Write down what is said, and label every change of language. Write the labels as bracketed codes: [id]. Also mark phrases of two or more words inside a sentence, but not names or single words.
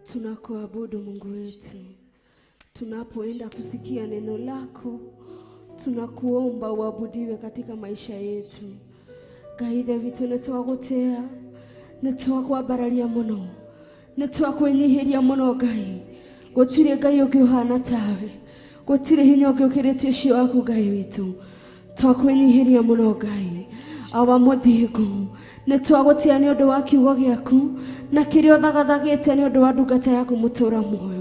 [sw] Tunakuabudu Mungu wetu. Tunapoenda kusikia neno lako, tunakuomba uabudiwe katika maisha yetu. [ki] Gaithe vitu nitwagutea, nitwakwambararia muno, nitwakwenyihiria muno Ngai. Gutire Ngai ungi uhana tawe, gutire hinya ungi ukirite ucio waku Ngai witu. Twakwenyihiria muno Ngai. Awa muthingu nitwagutia ni undu wa kiugo giaku na kirio thagathagite ni undu wa ndungata yaku mutura muoyo.